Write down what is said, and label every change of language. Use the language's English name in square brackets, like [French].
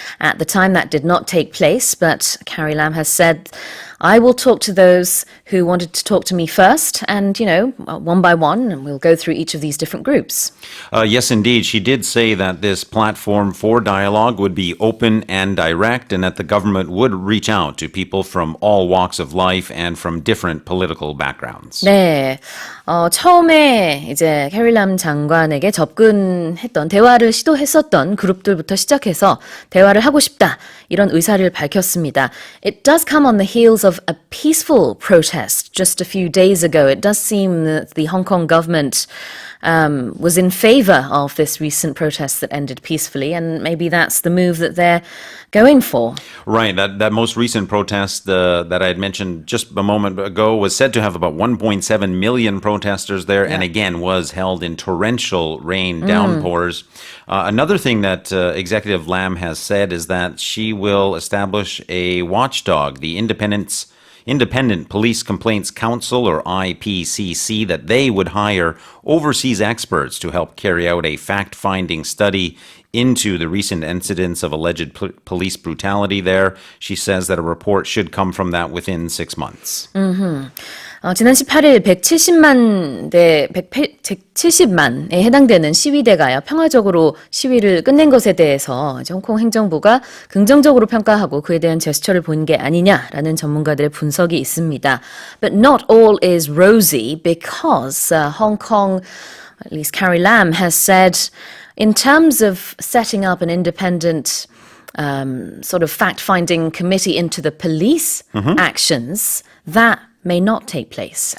[English] At the time, that did not take place, but Carrie Lam has said, I will talk to those who wanted to talk to me first, and, one by one, and we'll go through each of these different groups. Yes, indeed. She did say that this platform for dialogue would be open and direct, and that the government would reach out to people from all walks of life and from different political backgrounds. [Korean] 네, 처음에 이제 캐리람 장관에게 접근했던 대화를 시도했었던 그룹들부터 시작해서 대화를 하고 싶다 이런 의사를 밝혔습니다. [English] It does come on the heels of a peaceful protest just a few days ago. It does seem that the Hong Kong government was in favor of this recent protest that ended peacefully, and maybe that's the move that they're going for. Right. That most recent protest that I had mentioned just a moment ago was said to have about 1.7 million protesters there, and again was held in torrential rain downpours. Another thing that Executive Lam has said is that she will establish a watchdog, the Independent Police Complaints Council, or IPCC, that they would hire overseas experts to help carry out a fact-finding study into the recent incidents of alleged police brutality there. She says that a report should come from that within 6 months. [Korean] 지난 18일 170만에 해당되는 시위대가 평화적으로 시위를 끝낸 것에 대해서 홍콩 행정부가 긍정적으로 평가하고 그에 대한 제스처를 본 게 아니냐라는 전문가들의 분석이 있습니다. [English] But not all is rosy because Hong Kong, at least Carrie Lam, has said in terms of setting up an independent sort of fact-finding committee into the police actions, that may not take place.